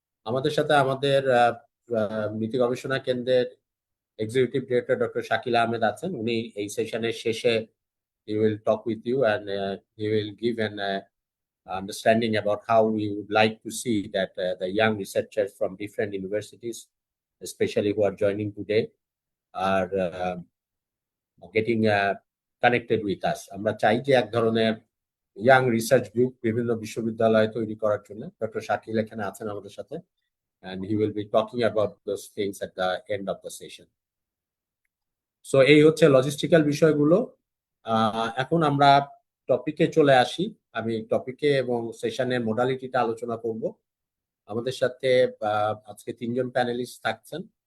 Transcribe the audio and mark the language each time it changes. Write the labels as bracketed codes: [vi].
[bn] আমাদের সাথে আমাদের নীতি গবেষণা কেন্দ্রের executive director doctor Shakil Ahmed আছেন। উনি এই সেশনের শেষে [en] he will talk with you, and he will give an understanding about how we would like to see that the young researchers from different universities, especially who are joining today, are getting connected with us. [bn] আমরা চাই যে এক ধরনের young research group বিভিন্ন বিশ্ববিদ্যালয়ে তৈরি করার জন্য। ডক্টর শাকিল এখানে আছেন আমাদের সাথে, [en] and he will be talking about those things at the end of the session. So [bn] এই হচ্ছে লজিস্টিক্যাল বিষয়গুলো। এখন আমরা টপিকে চলে আসি। আমি টপিকে এবং সেশনের মোডালিটিটা আলোচনা করব। আমাদের সাথে আজকে 3 জন প্যানেলিস্ট থাকছেন।